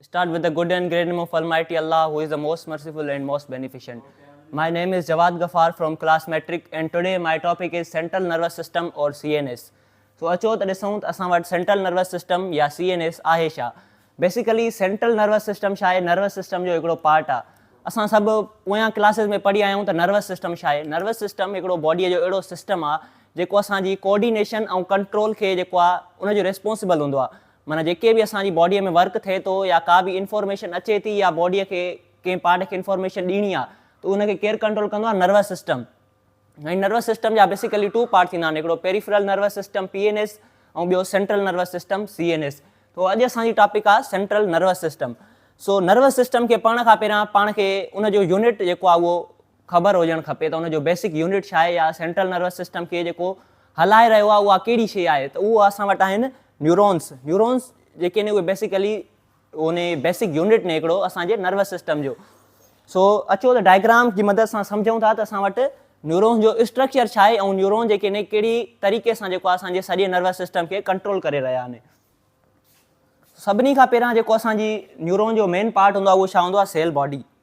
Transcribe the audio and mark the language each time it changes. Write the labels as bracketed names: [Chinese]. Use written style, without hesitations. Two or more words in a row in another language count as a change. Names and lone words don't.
[English] Start with the good and great name of Almighty Allah, who is the most merciful and most beneficent. My name is Jawad Ghaffar from class Metric, and today my topic is Central Nervous System or CNS. [Sindhi] So अचो त ॾिसूं त असां वटि [English] central nervous system [Sindhi] या CNS आहे छा. बेसिकली [English] central nervous system [Sindhi] छा आहे, [English] nervous system [Sindhi] जो हिकिड़ो पार्ट आहे. असां सभु पोयां क्लासिस में पढ़ी आहियूं त [English] nervous system [Sindhi] छा आहे. [English] nervous system [Sindhi] हिकिड़ो बॉडीअ जो अहिड़ो सिस्टम आहे जेको असांजी कोऑर्डिनेशन ऐं कंट्रोल खे जेको आहे उनजो रिस्पॉन्सिबल हूंदो आहे. माना जेके बि असांजी बॉडीअ में वर्क थिए थो या का बि इंफॉर्मेशन अचे थी या बॉडीअ खे कंहिं पार्ट खे इंफॉर्मेशन ॾियणी आहे त उनखे केरु कंट्रोल कंदो आहे, [English] nervous system. [Sindhi] ऐं [English] nervous system [Sindhi] जा बेसिकली 2 पार्ट थींदा आहिनि, हिकिड़ो [English] peripheral nervous system PNS [Sindhi] ऐं ॿियो [English] central nervous system CNS. [Sindhi] तो अॼु असांजी टॉपिक आहे [English] central nervous system. [Sindhi] सो [English] nervous system [Sindhi] खे पढ़ण खां पहिरियां पाण खे उनजो यूनिट जेको आहे उहो ख़बर हुजणु खपे त उनजो [English] basic unit [Sindhi] छा आहे या [English] central nervous system [Sindhi] खे जेको हलाए रहियो आहे उहा कहिड़ी शइ आहे. त उहो असां वटि आहिनि न्यूरॉन्स जेके आहिनि उहे बेसिकली उन [English] basic unit [Sindhi] ने हिकिड़ो असांजे [English] nervous system [Sindhi] जो. सो अचो त डायग्राम जी मदद सां सम्झूं था त असां वटि न्यूरॉन्स जो स्ट्रक्चर छा आहे ऐं न्यूरॉन जेके आहिनि कहिड़ी तरीक़े सां जेको आहे असांजे सॼे [English] nervous system [Sindhi] खे कंट्रोल करे रहिया आहिनि. सभिनी खां पहिरियां जेको असांजी न्यूरॉन जो मेन पार्ट हूंदो आहे उहो छा हूंदो आहे, [English] cell body.